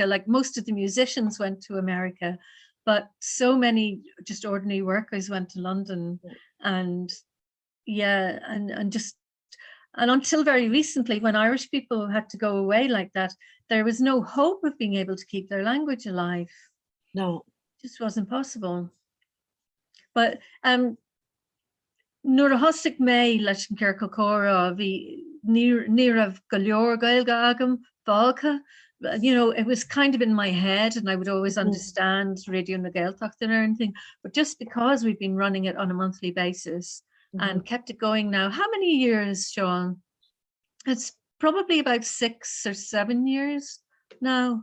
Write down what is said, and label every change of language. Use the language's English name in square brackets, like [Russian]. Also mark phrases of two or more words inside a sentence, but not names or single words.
[English] Like most of the musicians went to America, but so many just ordinary workers went to London, and and until very recently, when Irish people had to go away like that, there was no hope of being able to keep their language alive. No, it just wasn't possible. [Irish] But nuair a thosaigh mé leis an Cearr Chomh ní raibh go leor Gaeilge agam fágtha. [English] You know, it was kind of in my head, and I would always understand Radio na Gaeltacht and everything. But just because we've been running it on a monthly basis and kept it going now, how many years, Sean? It's probably about 6 or 7 years now.